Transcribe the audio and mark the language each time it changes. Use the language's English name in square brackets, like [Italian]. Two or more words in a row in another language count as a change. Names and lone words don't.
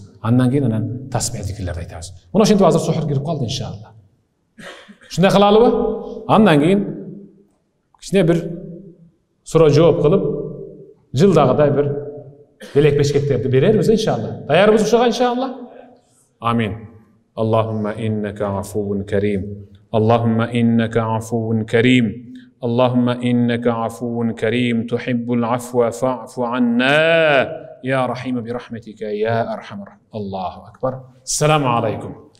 [Kyrgyz] Андан кийин анан тасбих зикирлерди айтабыз. Мына ошентип азыр сухур кирип калды иншалла. Ушундай кылалыбы? Андан кийин кичине бир суроо жооп кылып, жылдагыдай бир белек бешкектерди берербиз иншалла. Даярбыз ушуга иншалла. Амин. [Arabic] اللهم إنك عفو كريم اللهم إنك عفو كريم. اللهم إنك عفو كريم تحب العفو فاعف عنا. يا رحيم برحمتك يا أرحم الراحمين. الله أكبر. السلام عليكم.